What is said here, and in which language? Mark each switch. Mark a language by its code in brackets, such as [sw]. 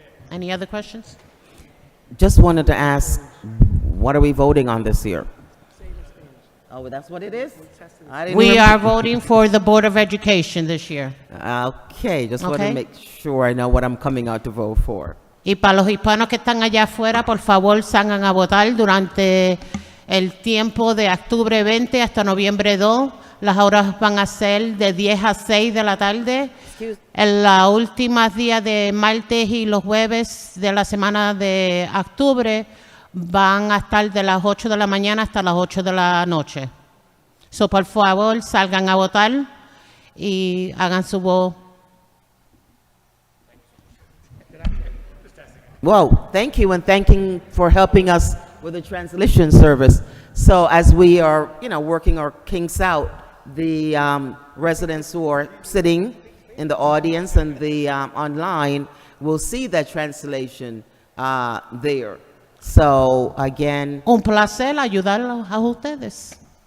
[en] Any other questions? Just wanted to ask, what are we voting on this year? Oh, that's what it is? I didn't We remember. are voting for the Board of Education this year. Okay, just wanted Okay. to make sure I know what I'm coming out to vote for. [es] Y para los hispanos que están allá afuera, por favor, salgan a votar durante el tiempo de octubre 20 hasta noviembre 2. Las horas van a ser de 10 a 6 de la tarde. En los últimos días de martes y los jueves de la semana de octubre van a estar de las 8 de la mañana hasta las 8 de la noche. [en] So, [es] por favor, salgan a votar y hagan su voz. [en] Well, thank you, and thanking for helping us with the translation service. So as we are, working our kinks out, the residents who are sitting in the audience and the online will see that translation there. So again, [es] Un placer ayudarlos a ustedes.